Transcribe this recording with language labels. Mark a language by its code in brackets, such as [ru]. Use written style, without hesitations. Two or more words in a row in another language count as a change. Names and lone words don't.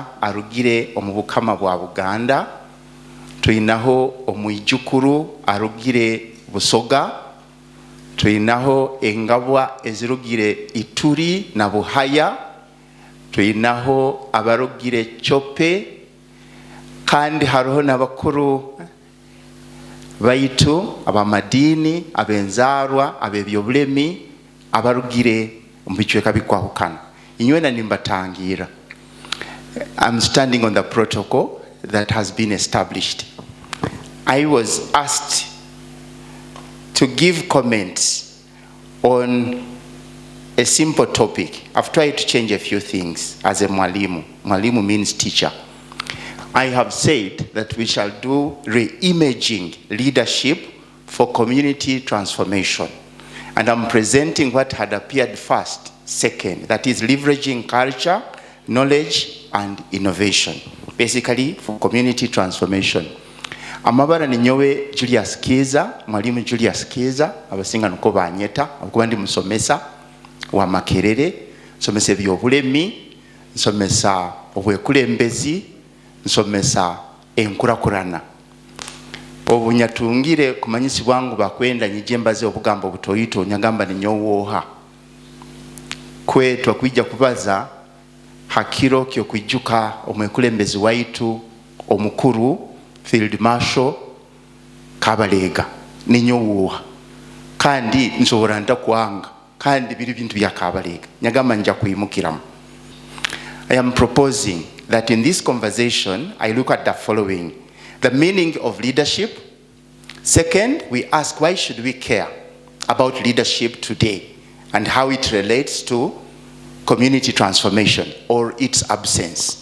[nyo] arugire omubukama bwa Buganda, tuyinaho omwijukuru arugire Busoga, tuyinaho engabwa ezirugire Ituri na Buhaya, tuyinaho abarugire Chope, kandi hariho n'abakuru baitu abamadini abenzarwa abebyobulemi abarugire mbichweka bikwahukana. Inywena nimbatangira. [en] I'm standing on the protocol that has been established. I was asked to give comments on a simple topic. I've tried to change a few things as a mwalimu. Mwalimu means teacher. I have said that we shall do reimaging leadership for community transformation. And I'm presenting what had appeared first, second, that is leveraging culture, knowledge, and innovation, basically for community transformation. [nyo] Amabara ni nyowe Julius Kiza, mwalimu Julius Kiza, abasinga nuko banyeta, abakuba ndi musomesa wa Makerere, nsomesa ebyobulemi, nsomesa obwekulembezi nsomesa enkurakurana obunyatungire kumanyisi bwangu bakwenda nyijembaze obugambo butoyito nyagamba ninyowoha kwe twakwijja kubaza hakiro kyo kwijuka omwekulembezi waitu omukuru Field Marshal Kabalega ninyowoha kandi nsobora ndakwanga kandi biri bintu bya Kabalega nyagamba nja kuyimukiramu. [en] I am proposing that in this conversation, I look at the following: the meaning of leadership. Second, we ask why should we care about leadership today and how it relates to community transformation or its absence.